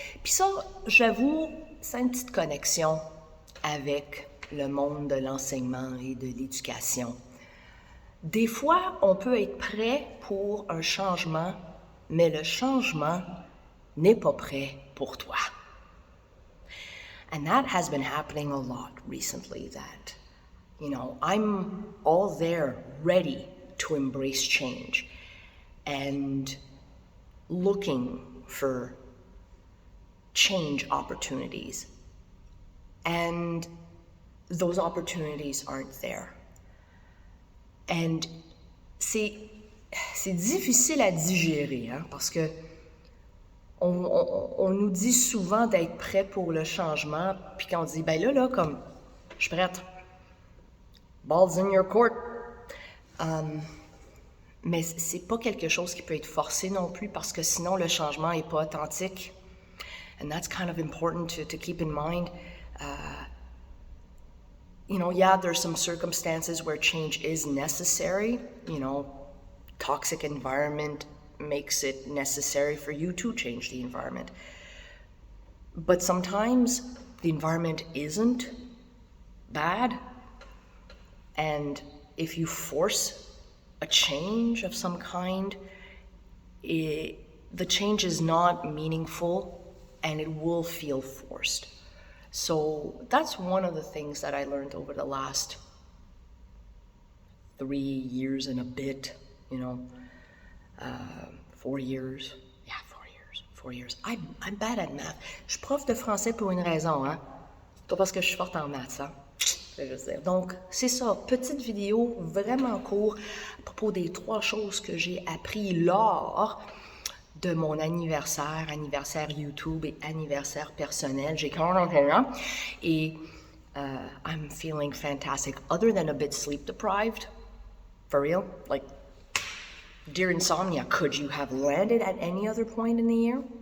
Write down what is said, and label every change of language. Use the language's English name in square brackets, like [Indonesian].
[French] Puis ça, j'avoue, c'est une petite connexion avec le monde de l'enseignement et de l'éducation. Des fois, on peut être prêt pour un changement, mais le changement n'est pas prêt pour toi. [English] And that has been happening a lot recently, that, I'm all there ready to embrace change and looking for change opportunities. And those opportunities aren't there. [French] And c'est difficile à digérer, hein, parce que on nous dit souvent d'être prêt pour le changement, puis quand on dit, ben là, comme, je suis prête. [English] Ball's in your court. [French] Mais c'est pas quelque chose qui peut être forcé non plus, parce que sinon le changement est pas authentique. [English] And that's kind of important to keep in mind. Yeah, there's some circumstances where change is necessary. Toxic environment makes it necessary for you to change the environment. But sometimes the environment isn't bad. And if you force a change of some kind, the change is not meaningful and it will feel forced. So that's one of the things that I learned over the last 3 years and a bit, 4 years. Yeah, 4 years. I'm bad at math. [French] Je suis prof de français pour une raison, hein? Pas parce que je suis forte en maths, hein? Je veux dire. Donc, c'est ça. Petite vidéo vraiment courte à propos des 3 choses que j'ai appris lors de mon anniversaire YouTube et anniversaire personnel. J'ai 41 ans et [English] I'm feeling fantastic. Other than a bit sleep deprived, for real, like, dear insomnia, could you have landed at any other point in the year?